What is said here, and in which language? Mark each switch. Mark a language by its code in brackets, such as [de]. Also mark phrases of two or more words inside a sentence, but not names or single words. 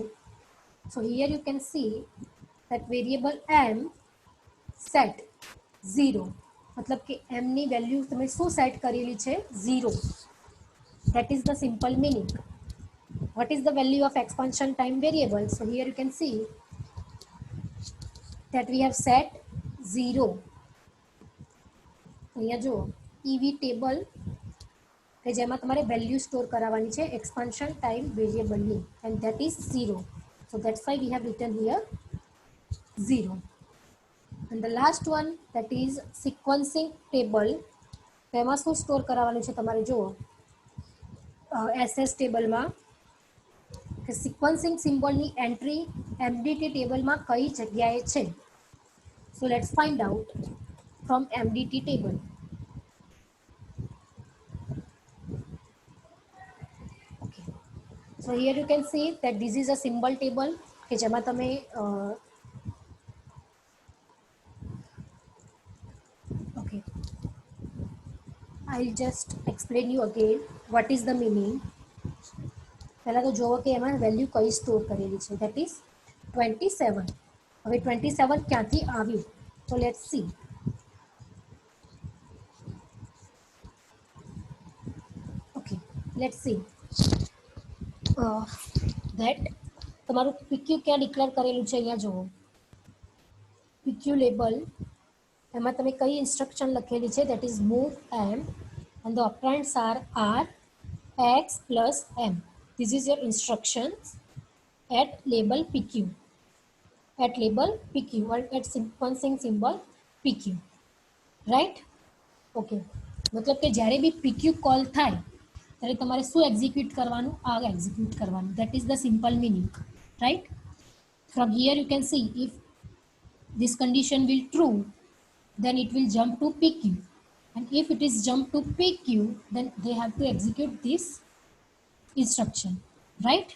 [en] So here you can see that variable m set 0, [hi] मतलब कि [gu] m ની વેલ્યુ તમે શું સેટ કરેલી છે? 0. [en] That is the simple meaning. What is the value of expansion time variable? So here you can see that we have set 0. [gu] અહીંયા જુઓ [en] EV table [gu] કે જેમાં તમારે વેલ્યુ સ્ટોર કરાવવાની છે [en] expansion time variable [gu] ની, [en] and that is 0. So that's why we have written here 0. And the last one, that is sequencing table. [gu] તેમાં શું સ્ટોર કરાવવાનું છે તમારે જુઓ [en] SS table [gu] કે [en] sequencing symbol entry MDT table [gu] કઈ જગ્યાએ છે. [en] So let's find out from MDT table. Okay, so here you can see that this is a symbol table [gu] કે જેમાં તમે [en] okay, I'll just explain you again what is the meaning. [gu] પહેલા તો જોવો કે એમાં વેલ્યુ કઈ સ્ટોર કરેલી છે, [en] that is 27. [gu] હવે 27 ક્યાંથી આવ્યું? તો [en] let's see. okay, let's see that [gu] તમારું PQ ક્યાં ડિક્લેર કરેલું છે? અહીંયા જુઓ PQ લેબલ, એમાં તમે કઈ ઇન્સ્ટ્રક્શન લખેલી છે? [en] that is move m and the operands are r, x plus m. This is your instructions at label PQ, at label PQ or at sequencing symbol PQ, right? [gu] Okay, मतलब કે જ્યારે બી PQ કોલ થાય ત્યારે તમારે શું એક્ઝિક્યુટ કરવાનું? આ એક્ઝિક્યુટ કરવાનું. [en] That is the simple meaning, right? From here you can see if this condition will true, then it will jump to PQ, and if it is jump to PQ, then they have to execute this instruction, right?